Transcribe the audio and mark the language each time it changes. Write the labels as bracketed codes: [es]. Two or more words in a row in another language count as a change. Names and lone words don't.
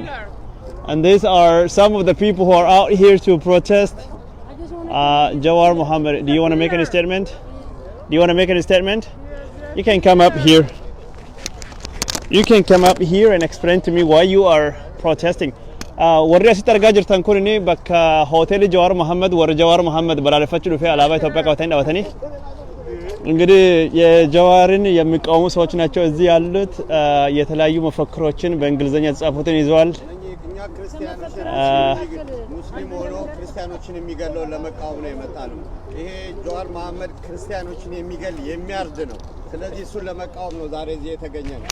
[en] And these are some of the people who are out here to protest Jawar Muhammad. Do you want to make any statement? You can come up here. And explain to me why you are protesting. [om] warri asitti argaa jirtan kun inni bakka hoteeli Jawar Muhammad warri Jawar Muhammad balaaleffachuu dhufee alaabaa ኢትዮጵያ qabatanii dhaawatanii [am] እንግዲህ የጀዋርን የሚቃወሙ ሰዎች ናቸው እዚህ ያሉት የተለያዩ መፈክሮችን በእንግሊዘኛ የተጻፉትን ይዘዋል። ሙስሊም ሆኖ ክርስቲያኖችን የሚገለው ለመቃወም ነው የመጣሉ። ይሄ ጀዋር መሐመድ ክርስቲያኖችን የሚገል የሚያርድ ነው። ስለዚህ እሱን ለመቃወም ነው ዛሬ እዚህ የተገኘ ነው።